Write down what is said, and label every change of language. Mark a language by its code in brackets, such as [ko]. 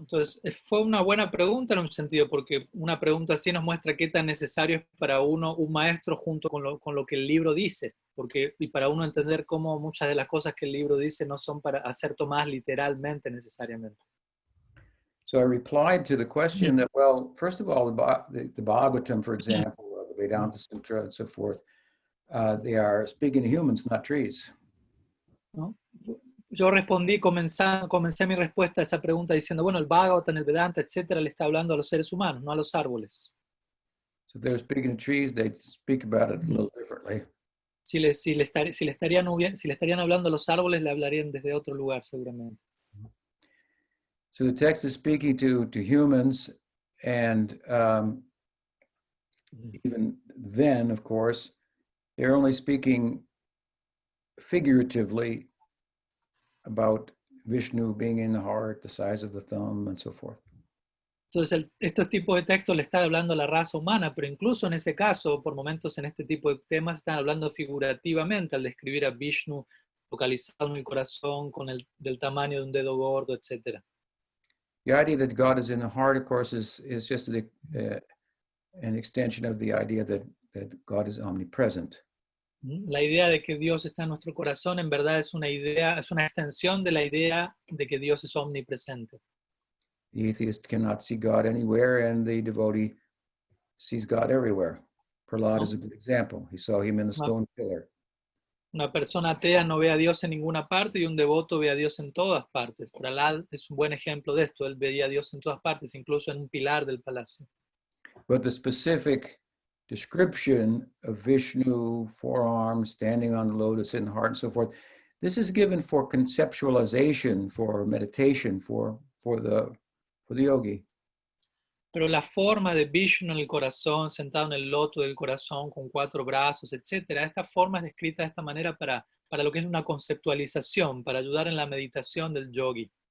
[es] Entonces, fue una buena pregunta en un sentido, porque una pregunta así nos muestra qué tan necesario es para uno un maestro junto con lo que el libro dice, porque, y para uno entender cómo muchas de las cosas que el libro dice no son para ser tomadas literalmente necesariamente. [en] So I replied to the question that, well, first of all, the Bhagavatam, for example, or the Vedanta Sutra and so forth, they are speaking to humans, not trees. [es] ¿No? Yo respondí, comencé mi respuesta a esa pregunta diciendo, bueno, el Bhagavatam, el Vedanta, etcétera, le está hablando a los seres humanos, no a los árboles. [en] So if they were speaking to trees, they'd speak about it a little differently. [es] Si le estarían hablando a los árboles, le hablarían desde otro lugar, seguramente. [en] So the text is speaking to humans, and even then, of course, they're only speaking figuratively about Vishnu being in the heart, the size of the thumb, and so forth. [es] Entonces, estos tipos de textos le están hablando a la raza humana, pero incluso en ese caso, por momentos en este tipo de temas, están hablando figurativamente al describir a Vishnu localizado en el corazón, del tamaño de un dedo gordo, etc. [en] The idea that God is in the heart, of course, is just an extension of the idea that God is omnipresent. [es] La idea de que Dios está en nuestro corazón en verdad es una extensión de la idea de que Dios es omnipresente. [en] The atheist cannot see God anywhere, and the devotee sees God everywhere. Prahlad is a good example. He saw him in the stone pillar. [es] Una persona atea no ve a Dios en ninguna parte y un devoto ve a Dios en todas partes. Prahlad es un buen ejemplo de esto. Él veía a Dios en todas partes, incluso en un pilar del palacio. [en] But the specific description of Vishnu, forearms, standing on the lotus in the heart, and so forth, this is given for conceptualization, for meditation, for the yogi. [es] Pero la forma de Vishnu en el corazón, sentado en el loto del corazón, con 4 brazos, etc., esta forma es descrita de esta manera para lo que es una conceptualización, para ayudar en la meditación del yogi.